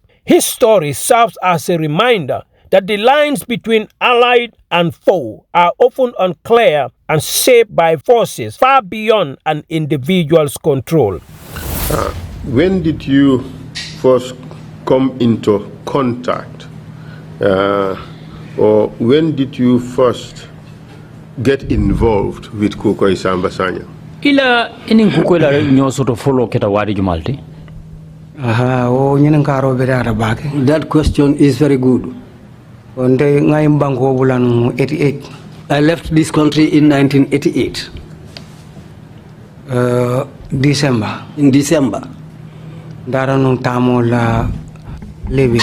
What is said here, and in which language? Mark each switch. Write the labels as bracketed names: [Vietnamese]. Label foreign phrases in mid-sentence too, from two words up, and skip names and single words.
[English] His story serves as a reminder that the lines between allied and foe are often unclear and shaped by forces far beyond an individual's control. When did you first come into contact, or when did you first get involved with Kukoy Samba Sanya? [Mandingo] Ila inin Kukoy la nyo soto follow keta wadi jumalti. [English] That question is very good. I left this country in 1988. December. In December. Libya.